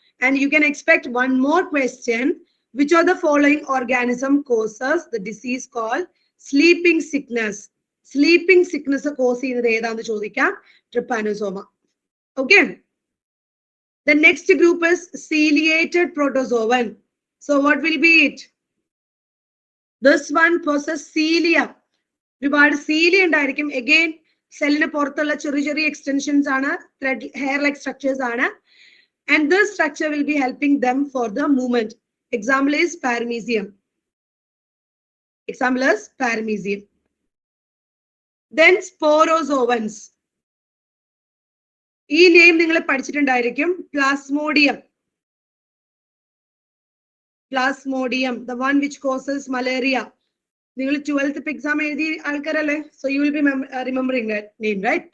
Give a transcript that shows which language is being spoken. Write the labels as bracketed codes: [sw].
[en] And you can expect one more question. Which of the following organism causes the disease called sleeping sickness? Sleeping sickness cause [ml] ചെയ്യുന്നത് ഏതാണെന്ന് ചോദിക്കാം, trypanosoma. Okay. [en] The next group is ciliated protozoan. So what will be it? This one possesses cilia. [ml] ഒരുപാട് cilia ഉണ്ടായിരിക്കും. Again, സെല്ലിന് പുറത്തുള്ള ചെറിയ ചെറിയ extensions ആണ്, ത്രെഡ് ഹെയർ ലൈക്ക് സ്ട്രക്ചേഴ്സ് ആണ്. [en] And this structure will be helping them for the movement. Example is paramecium. Example is paramecium. Then sporozoans. [ml] ഈ name നിങ്ങൾ പഠിച്ചിട്ടുണ്ടായിരിക്കും, plasmodium. [en] Plasmodium, the one which causes malaria. [ml] നിങ്ങൾ 12th exam എഴുതി ആൾക്കാരല്ലേ, [en] so you will be remembering that name, right?